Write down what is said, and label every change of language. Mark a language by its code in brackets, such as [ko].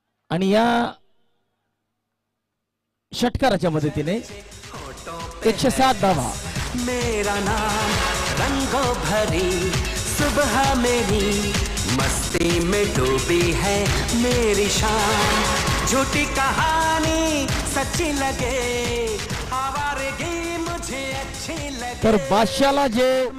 [mr] आणि या षटकाराच्या मदतीने 107 धावा. [hi] मेरा नाम रंगों भरी सुबह मेरी मस्ती में डूबी है मेरी शाम झूठी कहानी सच्ची लगे आवारगी मुझे अच्छी लगे. [mr] तर बादशाला जे